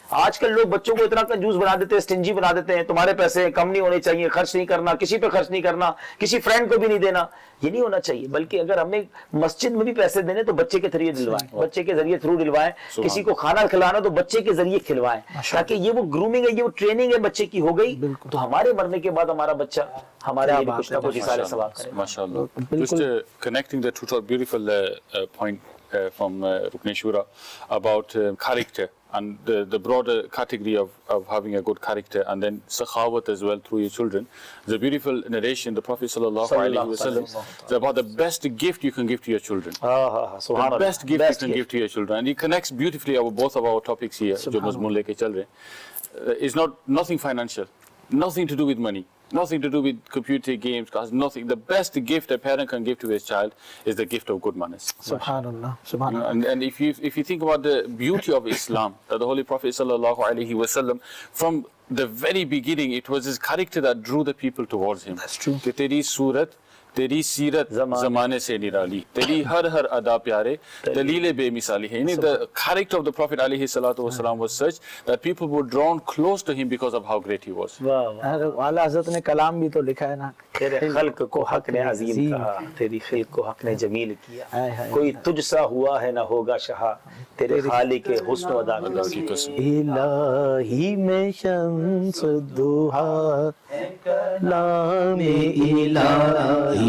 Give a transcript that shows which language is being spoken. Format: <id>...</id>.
<hi>आजकल लोग बच्चों को इतना कंजूस बना देते हैं, स्टिंजी बना देते हैं, तुम्हारे पैसे कम नहीं होने चाहिए, खर्च नहीं करना, किसी पे खर्च नहीं करना, किसी फ्रेंड को भी नहीं देना। ये नहीं होना चाहिए, बल्कि अगर हमें मस्जिद में भी पैसे देने तो बच्चे के जरिए दिलवाएं, बच्चे के जरिए थ्रू दिलवाएं। किसी को खाना खिलाना तो बच्चे के जरिए खिलवाएं, ताकि ये वो ग्रूमिंग है, ये वो ट्रेनिंग है बच्चे की हो गई तो हमारे मरने के बाद हमारा बच्चा हमारे लिए कुछ ना कुछ इशारे सवाब करे। माशाअल्लाह।</hi> <en>Just connecting the two beautiful point from Rukn Shura about character and the broader category of having a good character, and then sakhawat as well through your children. The beautiful narration the Prophet sallallahu alaihi wasallam is about the best gift you can give to your children. The best gift you can give to your children, and he connects beautifully both of our topics here</en> <hi>jo mazmoon leke chal rahe</hi> <en>is nothing financial, nothing to do with money, nothing to do with computer games, nothing. The best gift a parent can give to his child is the gift of good manners. Subhanallah, subhanallah. And if you think about the beauty of Islam, that the Holy Prophet sallallahu alaihi wasallam, from the very beginning, it was his character that drew the people towards him. That's true.</en> <hi>कि तेरी सूरत, तेरी सीरत ज़माने से निराली, तेरी हर अदा प्यारे, दलील बेमिसाली है।</hi> <en>The character of the Prophet alayhi salatu wasalam was such that people were drawn close to him because of how great he was.</en> <hi>आला हज़रत ने कलाम भी तो लिखा है ना, तेरे खल्क को हक ने अजीम कहा, तेरी खिल्क को हक ने जमील किया, कोई तुझसा हुआ है ना होगा शहा, तेरे खालिक के हुस्न अदा की कसम। इलाही में शम्स दुहा, लामे इलाही</hi>